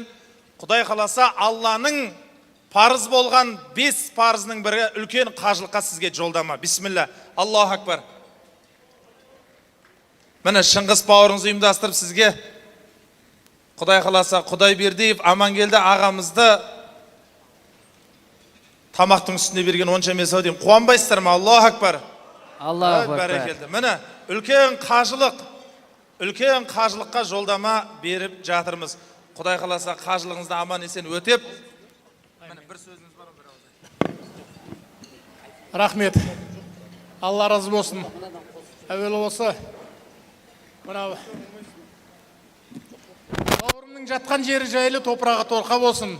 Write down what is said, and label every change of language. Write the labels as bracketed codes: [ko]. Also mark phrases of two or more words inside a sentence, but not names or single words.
[kk] Құдай қаласа Алланың парыз болған 5 парызының бірі үлкен қажылыққа сізге жолдама. [ar] بسم الله. الله أكبر. [kk] Міне Шыңғыс бауырыңыз ұйымдастырып сізге Құдай қаласа Құдайбердиев Амангелді ағамызды тамақтың үстіне берген онша емес ау деймін. Қуанбайсыздар ма? [ar] الله أكبر. الله أكبر. [kk] Бәрекелді. Міне үлкен қажылыққа жолдама беріп жатырмыз. Құдай қаласа қажылығыңызды аман есен өтеп. Міне бір сөзіңіз бар ма? Рахмет. Алла разы болсын. Әуелі осы мынау бауырымның жатқан жері жайлы, топырағы торқа болсын.